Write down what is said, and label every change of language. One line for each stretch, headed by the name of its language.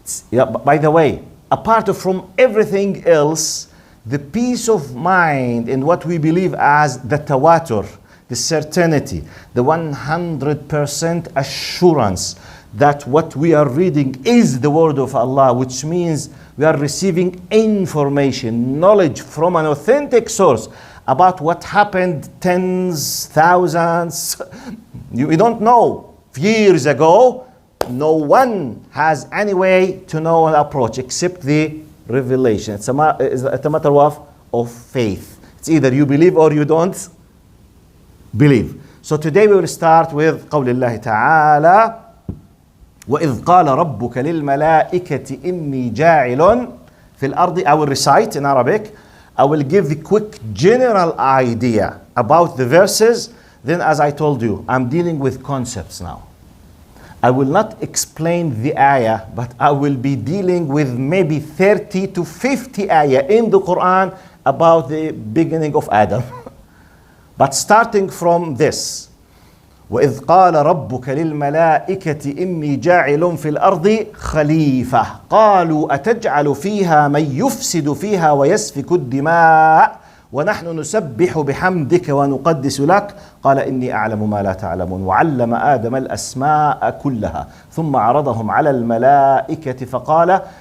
English: Yeah, by the way, apart from everything else, the peace of mind in what we believe as the tawatur, the certainty, the 100% assurance that what we are reading is the word of Allah, which means we are receiving information, knowledge from an authentic source about what happened tens, thousands, we don't know, years ago. No one has any way to know an approach except the revelation. It's a matter of faith. It's either you believe or you don't believe. So today we will start with
Arabic: قول الله تعالى وإذ قال ربك للملائكة إني جاعل في الأرض.
English: I will recite in Arabic. I will give the quick general idea about the verses. Then as I told you, I'm dealing with concepts now. I will not explain the ayah, but I will be dealing with maybe 30 to 50 ayah in the Quran about the beginning of Adam. But starting from this,
Arabic: وَإِذْ قَالَ رَبُّكَ لِلْمَلَائِكَةِ إِنِّي جَاعِلٌ فِي الْأَرْضِ خَلِيفَةً قَالُوا أَتَجْعَلُ فِيهَا مَنْ يُفْسِدُ فِيهَا وَيَسْفِكُ الدِّمَاءَ ونحن نسبح بحمدك ونقدس لك قال إني أعلم ما لا تعلمون وعلم آدم الأسماء كلها ثم عرضهم على الملائكة فقال